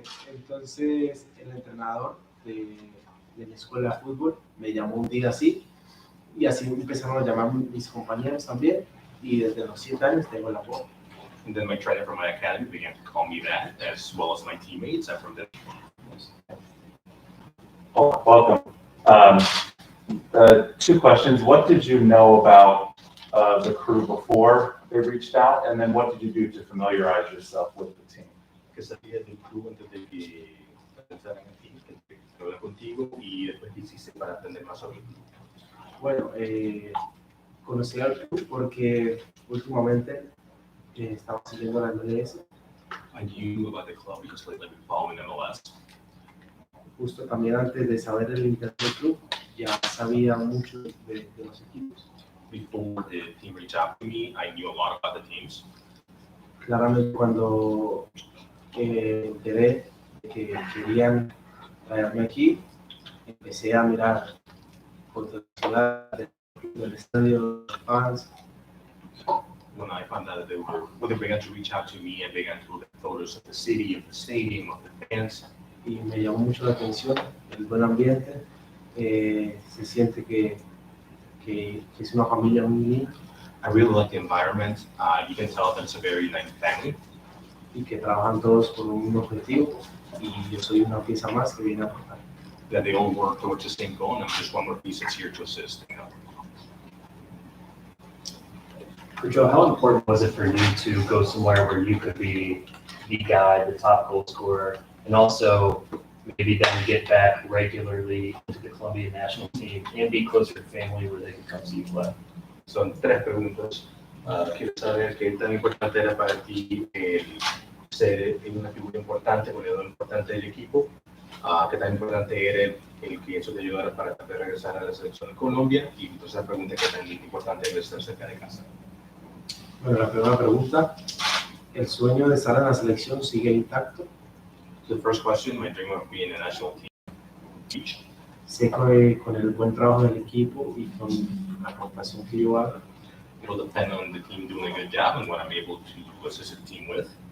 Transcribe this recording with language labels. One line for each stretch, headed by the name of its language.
Spanish: Entonces el entrenador de mi escuela de fútbol me llamó un día así y así empezaron a llamar mis compañeros también y desde los 7 años tengo el apodo.
English: And then my trainer from my academy began to call me that, as well as my teammates. I'm from there. Oh, welcome. 2 questions. What did you know about the crew before they reached out? And then what did you do to familiarize yourself with the team?
Spanish: Que sabía del club antes de que pensaran en ti, que hablar contigo y después qué hiciste para aprender más sobre ti. Bueno, conocí al club porque últimamente estaba siguiendo la MLS.
English: I knew about the club because lately I've been following MLS.
Spanish: Justo también antes de saber el internet del club, ya sabía mucho de los equipos.
English: Before the team reached out to me, I knew a lot about the teams.
Spanish: Claramente cuando enteré de que querían traerme aquí, empecé a mirar por toda la ciudad, del estadio, los fans.
English: When I found out that they began to reach out to me, I began to look at photos of the city, of the stadium, of the fans.
Spanish: Y me llamó mucho la atención el buen ambiente. Se siente que es una familia muy linda.
English: I really like the environment. You can tell that it's a very nice family.
Spanish: Y que trabajan todos por un mismo objetivo. Y yo soy una pieza más que viene a aportar.
English: That they all work towards the same goal, and I'm just one more piece that's here to assist. You know? Joe, how important was it for you to go somewhere where you could be the guy, the top goal scorer, and also maybe then get back regularly to the Colombia national team and be closer to family where they can come see you play?
Spanish: Son 3 preguntas. Quiero saber qué tan importante era para ti el ser una figura importante, goleador importante del equipo. Qué tan importante era el que eso te ayudara para poder regresar a la selección de Colombia. Y entonces la pregunta, qué tan importante es estar cerca de casa. Bueno, la primera pregunta, ¿el sueño de estar en la selección sigue intacto?
English: The first question, my dream of being a national team.
Spanish: Sé que con el buen trabajo del equipo y con la aportación que yo hago,
English: It will depend on the team doing a good job and what I'm able to assist the team with.